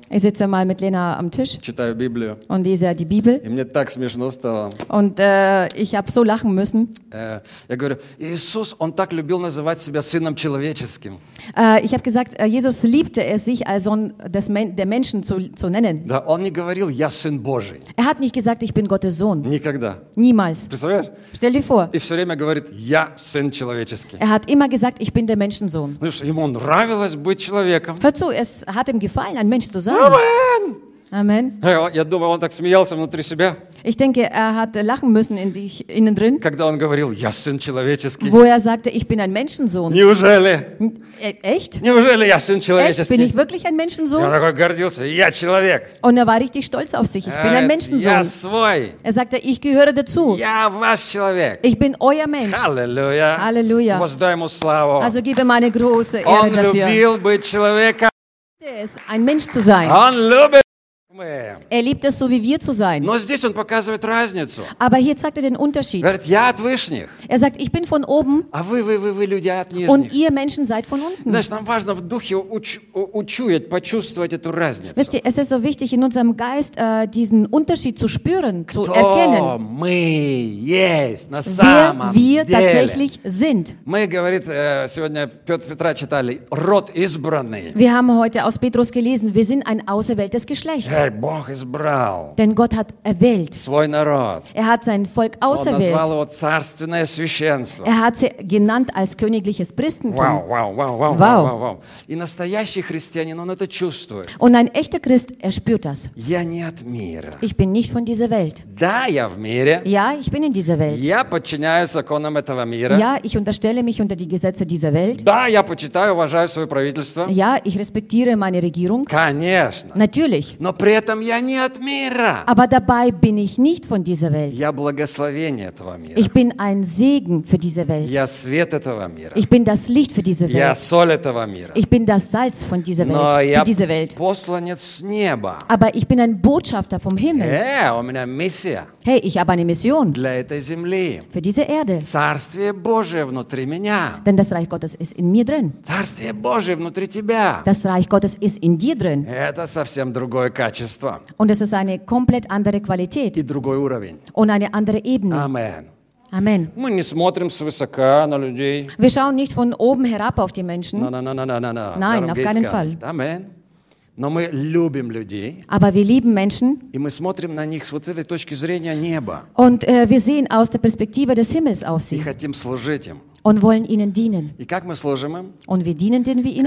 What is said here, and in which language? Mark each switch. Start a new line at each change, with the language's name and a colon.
German: Ich sitze mal mit Lena am Tisch.
Russian: Читаю Библию.
German: Und lese die Bibel.
Russian: И мне так смешно стало.
German: Und ich habe so lachen müssen.
Russian: Я говорю, Иисус, он так любил называть себя сыном человеческим.
German: Ich habe gesagt, Jesus liebte es, sich als Sohn der Menschen zu nennen.
Russian: Да, он не говорил, я сын Божий.
German: Er hat nicht gesagt, ich bin Gottes Sohn.
Russian: Никогда.
German: Niemals.
Russian: Представляешь?
German: Stell dir vor.
Russian: И все время говорит, я сын человеческий.
German: Er hat immer gesagt, ich bin der Menschensohn.
Russian: Ему нравилось быть человеком.
German: Hör zu, es hat ihm gefallen, ein Mensch zu sein. Amen. Amen.
Russian: Я думаю, он так смеялся внутри себя.
German: Ich denke, er hat lachen müssen in sich, innen drin.
Russian: Когда он говорил, я сын человеческий.
German: Wo er sagte, ich bin ein Menschensohn.
Russian: Неужели?
German: Echt?
Russian: Неужели я сын человеческий?
German: Bin ich wirklich ein Menschensohn?
Russian: Я такой гордился, я человек.
German: Und er war richtig stolz auf sich. Ich bin ein Menschensohn.
Russian: Я свой.
German: Er sagte, ich gehöre dazu.
Russian: Я ваш человек.
German: Ich bin euer Mensch. Halleluja. Halleluja.
Russian: Воздай ему славу.
German: Also gib ihm eine große Ehre
Russian: он
German: dafür.
Russian: Он любил быть человеком.
German: Es, ein Mensch zu sein.
Russian: Он любит.
German: Er liebt es so wie wir zu sein.
Russian: Но здесь он показывает разницу.
German: Aber hier zeigt er den Unterschied.
Russian: Говорит, я от вышних.
German: Er sagt, ich bin von oben.
Russian: А вы люди от нижних.
German: Und ihr Menschen seid von unten.
Russian: Знаешь, нам важно в духе учуять, почувствовать эту разницу.
German: Wisst ihr, es ist so wichtig in unserem Geist diesen Unterschied zu spüren, zu erkennen.
Russian: Мы есть на самом деле.
German: Wer wir tatsächlich sind.
Russian: Мы, говорит, сегодня Петра читали, род избранный.
German: Wir haben heute aus Petrus gelesen, wir sind ein auserwähltes Geschlecht.
Russian: Бог избрал.
German: Denn Gott hat erwählt.
Russian: Свой народ.
German: Er hat sein Volk auserwählt.
Russian: Он назвал его царственное священство.
German: Er hat sie genannt als königliches Priestentum. Wow, wow, wow, wow, wow, wow, wow.
Russian: И настоящий христианин, он это чувствует.
German: Und ein echter Christ, er spürt das.
Russian: Я не от мира.
German: Ich bin nicht von dieser Welt.
Russian: Да, я в мире.
German: Ja, ich bin in dieser Welt.
Russian: Я подчиняюсь законам этого мира.
German: Ja, ich unterstelle mich unter die Gesetze dieser Welt.
Russian: Да, я почитаю, уважаю свое правительство.
German: Ja, ich respektiere meine Regierung.
Russian: Конечно.
German: Natürlich.
Russian: Но при этом я не от мира.
German: Aber dabei bin ich nicht von dieser Welt.
Russian: Я благословение этого мира.
German: Ich bin ein Segen für diese Welt.
Russian: Я свет этого мира.
German: Ich bin das Licht für diese Welt.
Russian: Я соль этого мира.
German: Ich bin das Salz von dieser Welt.
Russian: Но
German: für diese Welt.
Russian: Посланец с неба.
German: Aber ich bin ein Botschafter vom Himmel.
Russian: У меня миссия.
German: Hey, ich habe eine Mission.
Russian: Для этой земли.
German: Für diese Erde.
Russian: Царствие Божие внутри меня.
German: Denn das Reich Gottes ist in mir drin.
Russian: Царствие Божие внутри тебя.
German: Das Reich Gottes ist in dir drin.
Russian: Это совсем другое качество.
German: Und es ist eine komplett andere Qualität.
Russian: И другой уровень.
German: Und eine andere Ebene. Amen. Amen.
Russian: Мы не смотрим свысока на людей.
German: Wir schauen nicht von oben herab auf die Menschen.
English: No.
German: Nein, auf keinen Fall.
Russian: Amen. Но мы любим людей.
German: Aber wir lieben Menschen.
Russian: И мы смотрим на них с вот этой точки зрения неба.
German: Und wir sehen aus der Perspektive des Himmels auf sie.
Russian: И хотим служить им.
German: Und wollen ihnen dienen.
Russian: И как мы служим им?
German: Und wie dienen denn wir ihnen?